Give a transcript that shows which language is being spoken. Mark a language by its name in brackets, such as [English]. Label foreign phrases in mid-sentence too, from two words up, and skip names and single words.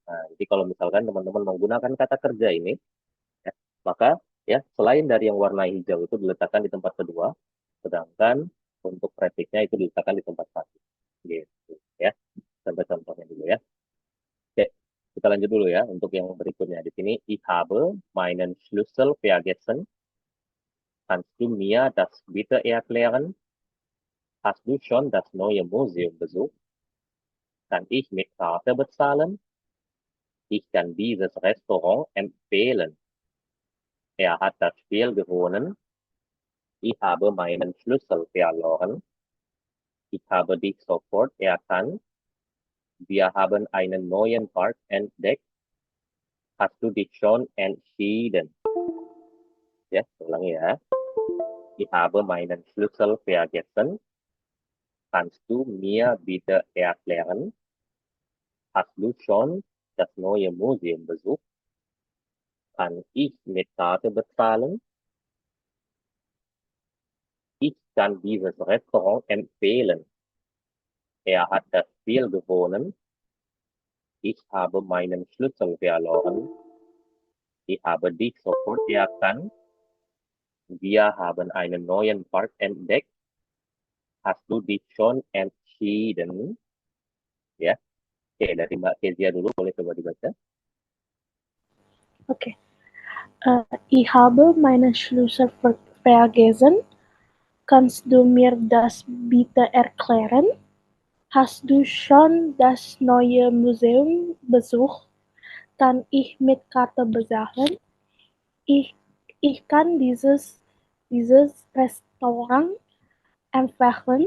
[Indonesian] Nah, jadi kalau misalkan teman-teman menggunakan kata kerja ini, ya, maka ya selain dari yang warna hijau itu diletakkan di tempat kedua, sedangkan untuk prefiksnya itu diletakkan di tempat satu. Gitu ya. Sampai contohnya dulu ya. Oke, kita lanjut dulu ya untuk yang berikutnya di sini. [German] Ich habe meinen Schlüssel vergessen. Kannst du mir das bitte erklären? Hast du schon das neue Museum besucht? Kann ich mit Karte bezahlen? Ich kann dieses Restaurant empfehlen. Er hat das Spiel gewonnen. Ich habe meinen Schlüssel verloren. Ich habe dich sofort erkannt. Wir haben einen neuen Park entdeckt. Hast du dich schon entschieden? [Indonesian] Ya, ulangi ya. [German] Ich habe meinen Schlüssel vergessen. Kannst du mir bitte erklären? Hast du schon das neue Museum besucht? Kann ich mit Karte bezahlen? Ich kann dieses Restaurant empfehlen. Er hat das Spiel gewonnen. Ich habe meinen Schlüssel verloren. Ich habe dich sofort erkannt. Wir haben einen neuen Park entdeckt. Hast du dich schon entschieden? [Indonesian] Ya, oke dari Mbak Kezia dulu, boleh coba dibaca. Okay. [German] Ich habe meinen Schlüssel vergessen. Kannst du mir das bitte erklären? Hast du schon das neue Museum besucht? Kann ich mit Karte bezahlen? Ich, ich kann dieses Restaurant empfehlen.